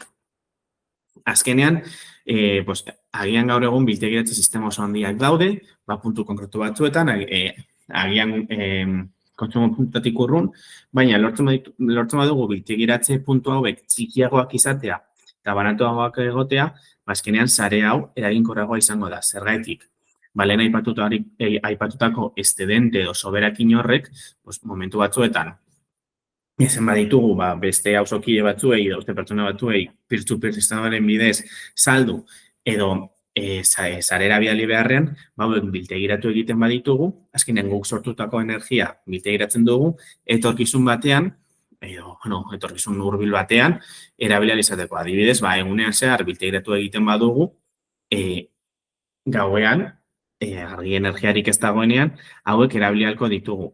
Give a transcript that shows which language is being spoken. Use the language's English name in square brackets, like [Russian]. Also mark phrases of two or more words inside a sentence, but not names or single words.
[Basque] Azkenean, agian gaur egun biltegiratze sistema oso handiak daude, puntu konkretu batzuetan, agian kontsumo puntatik urrun, baina lortzen badugu biltegiratze puntu hauek txikiagoak izatea eta banatuagoak egotea, azkenean sare hau eraginkorragoa izango da. Zergaitik, lehen aipatutako estedente edo soberakin horrek, momentu batzuetan, ezen baditugu, beste auzokide batzuei, beste pertsona batzuei, peer-to-peer sistemaren bidez saldu, edo sarera bidali beharrean, biltegiratu egiten baditugu, azkenean guk sortutako energia biltegiratzen dugu, etorkizun batean, edo, etorkizun hurbil batean, erabilial izateko. Adibidez, egunean zehar biltegiratu egiten badugu, gauean, argi energiarik ez dagoenean, hauek erabilialko ditugu.